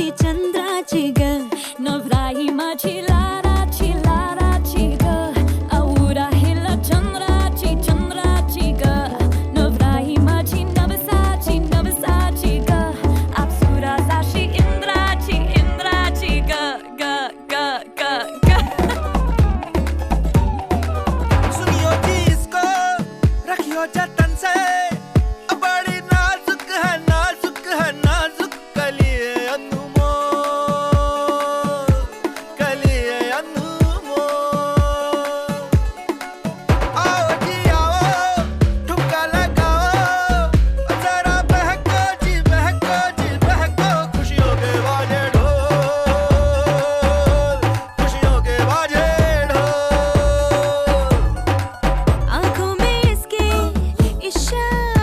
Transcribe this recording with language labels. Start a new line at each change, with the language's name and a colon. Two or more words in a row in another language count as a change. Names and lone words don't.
Marathi: ग नवराई माझी लाडाची ग आवडा हिला चंद्राची ग नवराई माझी नवसाची ग अप्सरा जाशी इंद्राची ग ग ग ग ग
Hindi: सुनियो जी इसको रखियो जतन से बड़ी नाजुक है नाजुक कलिए अनमोल आओ जी आओ ठुमका लगाओ जरा बहको जी बहको खुशियों के बाजे ढोल खुशियों के बाजे ढोल आंखों में इसके इशारे